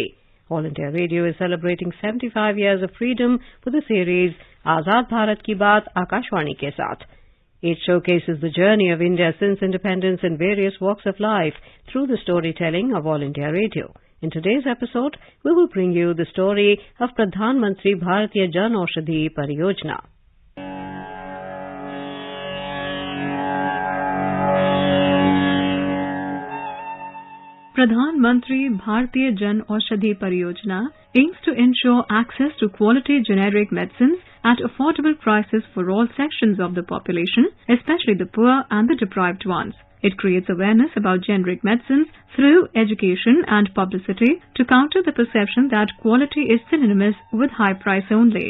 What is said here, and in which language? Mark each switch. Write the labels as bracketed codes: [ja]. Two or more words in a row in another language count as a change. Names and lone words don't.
[en] All India Radio is celebrating 75 years of freedom with the series Azad Bharat Ki Baat Akashwani ke Saath. It showcases the journey of India since independence in various walks of life through the storytelling of All India Radio. In today's episode, we will bring you the story of Pradhan Mantri Bharatiya Jan Aushadhi Pariyojana. Pradhan Mantri Bharatiya Jan Aushadhi Pariyojana aims to ensure access to quality generic medicines at affordable prices for all sections of the population, especially the poor and the deprived ones. It creates awareness about generic medicines through education and publicity to counter the perception that quality is synonymous with high price only.